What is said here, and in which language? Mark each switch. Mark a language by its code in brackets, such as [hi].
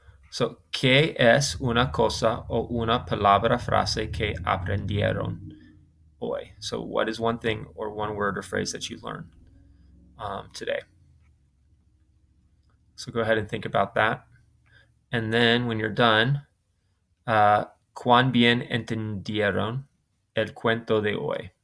[es] So, ¿qué es una cosa o una palabra frase que aprendieron hoy? [en] So, what is one thing or one word or phrase that you learned today? So, go ahead and think about that. And then when you're done, [es] ¿cuán bien entendieron el cuento de hoy?